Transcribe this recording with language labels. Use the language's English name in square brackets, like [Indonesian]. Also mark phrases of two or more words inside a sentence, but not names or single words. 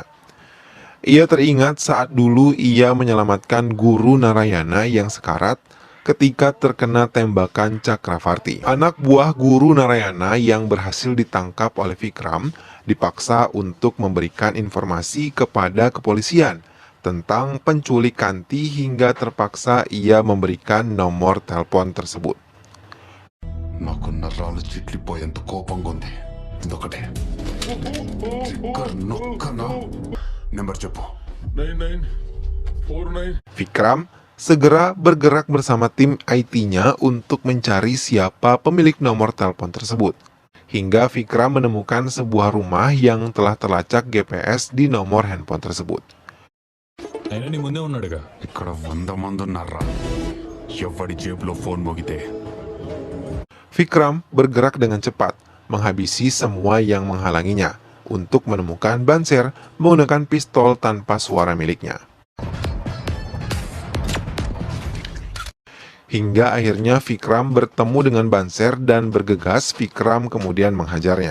[Indonesian] Ia teringat saat dulu ia menyelamatkan Guru Narayana yang sekarat ketika terkena tembakan Chakravarti. Anak buah Guru Narayana yang berhasil ditangkap oleh Vikram dipaksa untuk memberikan informasi kepada kepolisian tentang penculik Kanti hingga terpaksa ia memberikan nomor telepon tersebut. [Telugu] నాకు నరాలు చిట్లిపోయేంత కోపంగా ఉంది. ఇదొకటే ట్రిగ్గర్ నొక్కనా. నెంబర్ చెప్పు. 9949. [Indonesian] Vikram segera bergerak bersama tim IT-nya untuk mencari siapa pemilik nomor telepon tersebut. Hingga Vikram menemukan sebuah rumah yang telah terlacak GPS di nomor handphone tersebut. [Telugu] అయినా నీ ముందే ఉన్నాడుగా. ఇక్కడ 100 మంది ఉన్నారా? ఎవడి జేబులో ఫోన్ మోగితే [Indonesian] Vikram bergerak dengan cepat, menghabisi semua yang menghalanginya untuk menemukan Banser menggunakan pistol tanpa suara miliknya. Hingga akhirnya Vikram bertemu dengan Banser dan bergegas Vikram kemudian menghajarnya.